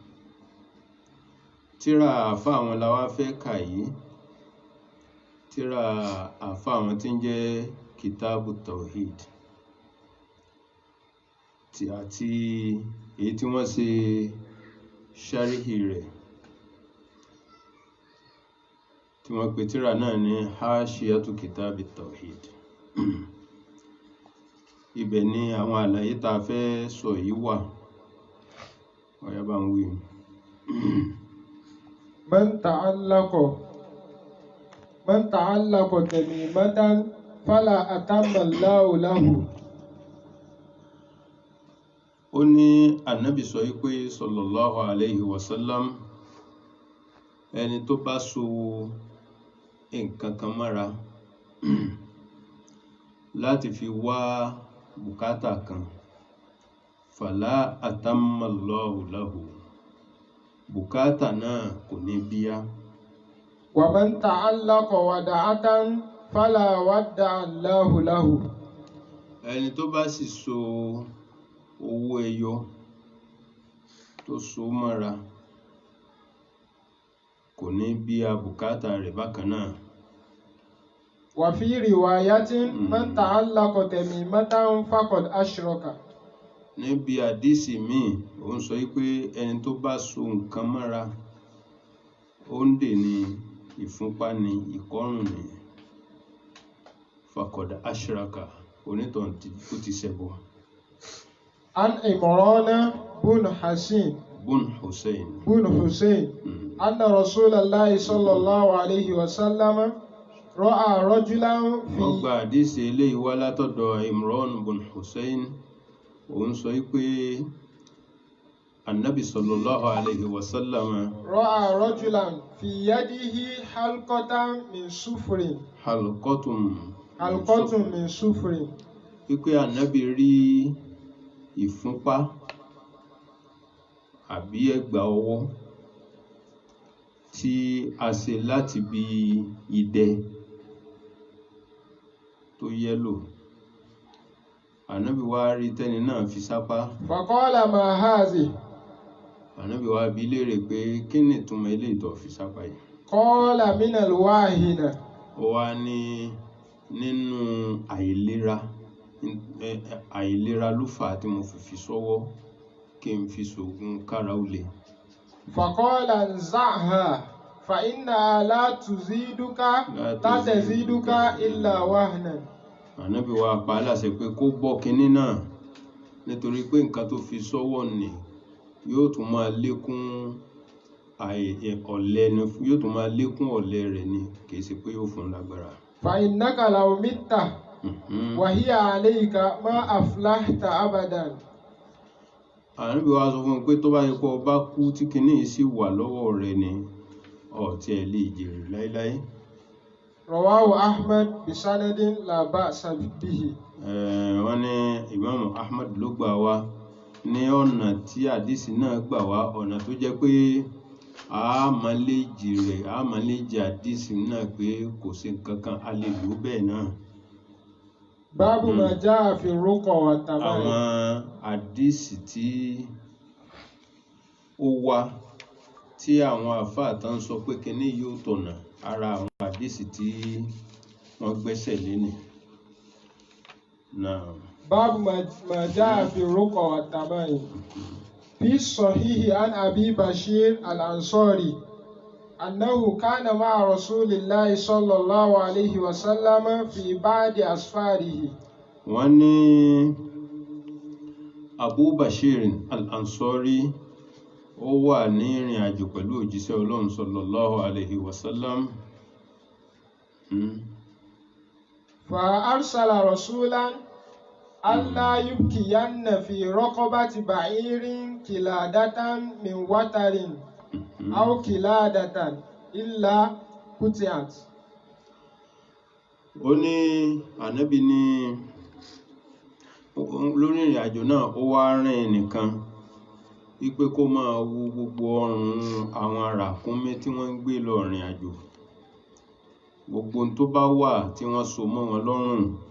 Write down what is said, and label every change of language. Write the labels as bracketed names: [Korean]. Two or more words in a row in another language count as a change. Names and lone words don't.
[Yoruba] Tírà àfá àwọn la wá fẹ́ kà yìí, tírà àfá àwọn tí ń jẹ́ Kitabu Tawhid àti èyí tí wọ́n ṣe ṣáríhì rẹ̀ tí wọ́n pè tírà náà ní Hashiyatu Kitabi Tawhid. Ibẹ̀ ni àwọn àlàyé tá a fẹ́ sọ yìí wà. Ọ̀yá bá ń wí. [Arabic] من تعلق تميمة فلا أتم الله له. [Yoruba] Ó ní Ànábì sọ wípé [Arabic] صلى الله عليه وسلم, [Yoruba] ẹni tó bá so nǹkan kan mọ́ra láti fi wá bùkátà kan, [Arabic] فلا أتم الله له, [Yoruba] bùkátà náà kò ní bíyá. [Arabic] ومن تعلق ودعة فلا ودع الله له. [Yoruba] Ẹni tó bá sì so owó ẹyọ tó so mọ́ra kò ní bíyá bùkátà rẹ̀ bákan náà. [Arabic] وفي رواية من تعلق تميمة فقد أشرك. [Yoruba] Níbi àdísì míì ó ń sọ wípé ẹni tó bá so nǹkan mọ́ra, ó ń dè ní ìfúnpá ní ìkọrùn ní, [Arabic] فقد أشرك, [Yoruba] onítọ̀hún ó ti ṣẹbọ. [Arabic] عن عمران بن حصين أن رسول الله صلى الله عليه وسلم رأى رجلا في. [Yoruba] Wọ́n gba àdísì eléyìí wá látọ̀dọ̀ Imran bin Hussein. Òun sọ wípé [Arabic] النبي صلى الله عليه وسلم رأى رجلا في يده حلقة من صفر. حلقة من صفر. [Yoruba] Wípé Annabi rí ìfúnpá àbí ẹ̀gbà ọwọ́ tí a ṣe láti bí idẹ tó yẹ́lò. Ànábì wá rí tẹ́ni náà fi sápá. [Arabic] فقال ما هذه. [Yoruba] Ànábì wá bi léèrè pé kí ni ìtumọ̀ eléyìí tó fi sápá yìí? [Arabic] قال من الواهنة. [Yoruba] Ó wá ní nínú àìlera ló fà á tí mo fi sọ́wọ́ kí n fi ṣògùn kára ó le. [Arabic] فقال انزعها فإنها لا تزيدك إلا وهنا. [Yoruba] Ànábì wa pa á láṣẹ pé kó bọ́ kinní náà, nítorí pé nǹkan tó fi sọ́wọ́ ni yóò tún máa lékún ọ̀lẹ rẹ̀ ni, kìí ṣe pé yóò fún lágbára. [Arabic] فإنك لو مت وهي عليك ما أفلحت أبدا. [Yoruba] Ànábì wa sọ fún un pé tó bá yẹ kó bá kú tí kinní yìí sì wà lọ́wọ́ rẹ̀ ni ó tí ẹ lè jèrè láíláí. [Arabic] رواه أحمد بسند لا بأس به. [Yoruba] Wọ́n ní Imam Ahmad ló gbà wá ní ọ̀nà tí àdísì náà gbà wá, ọ̀nà tó jẹ́ pé àmàlẹ́jì àdísì náà pé kò sí kankan a lè lò bẹ́ẹ̀ náà. [Arabic] باب ما جاء في الرقى والتمائم. [Yoruba] Àwọn àdísì tí ó wá tí àwọn àfáà tán sọ pé kíní yóò tọ̀nà, ara àwọn àdísì tí wọ́n gbẹ́sẹ̀ lé ni. [Arabic] باب ما جاء في الرقى والتمائم. في الصحيح عن أبي بشير الأنصاري أنه كان مع رسول الله صلى الله عليه وسلم في بعض أسفاره. [Yoruba] Wọ́n ní Abu Bashir al-Ansari ó wà ní ìrìn àjò pẹ̀lú òjíṣẹ́ Ọlọ́run [Arabic] صلى الله عليه وسلم. فأرسل رسولا أن لا يبقين في رقبة بعير قلادة من وتر أو قلادة إلا قطعت. [Yoruba] Ó ní Ànábì ní lórí ìrìn àjò náà ó wá rìn ẹnìkan wípé kó máa wo gbogbo ọrùn àwọn ràkúnmí tí wọ́n ń gbé lọ ìrìn àjò, gbogbo ohun tó bá wà tí wọ́n so mọ́ wọn lọ́rùn